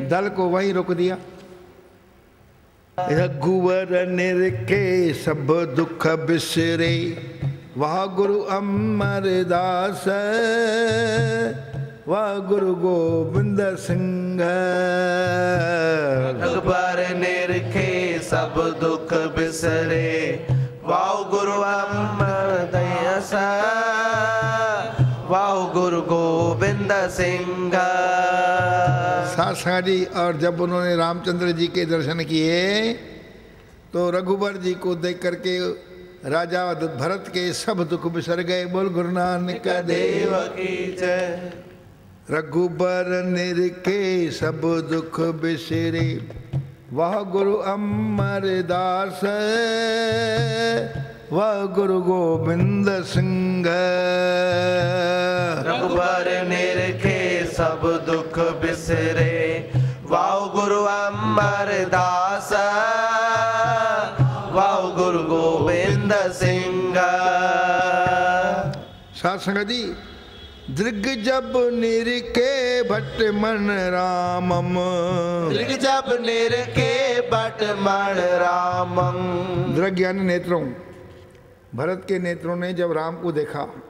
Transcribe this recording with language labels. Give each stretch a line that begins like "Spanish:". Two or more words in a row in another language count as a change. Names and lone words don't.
Hindi: दल को वहीं रोक दिया। रघुवर निरखे सब दुख बिसरे, वाह गुरु अमरदास, वाह गुरु गोविंद सिंह। रघुबर निरखे सब दुख बिसरे, वाह गुरु अमरदास, वाह गुरु गोविंद सिंह। साथ जी, और जब उन्होंने रामचंद्र जी के दर्शन किए तो रघुबर जी को देख करके राजा भरत के सब दुख बिसर गए। बोल गुरु नानक का देव की जय। रघुबर निरखे सब दुख बिसरे, वाह गुरु अमरदास, वाह गुरु गोविंद सिंह। रघुबर निरखे सब दुख बिसरे, वाह गुरु अमरदास, वाह गुरु गोविंद सिंह। साथ संगत जी, दृग जब निरखे भट्ट मन रामम, दृग जब निरखे भट्ट मन रामम। दृग यानी नेत्रों, भरत के नेत्रों ने जब राम को देखा।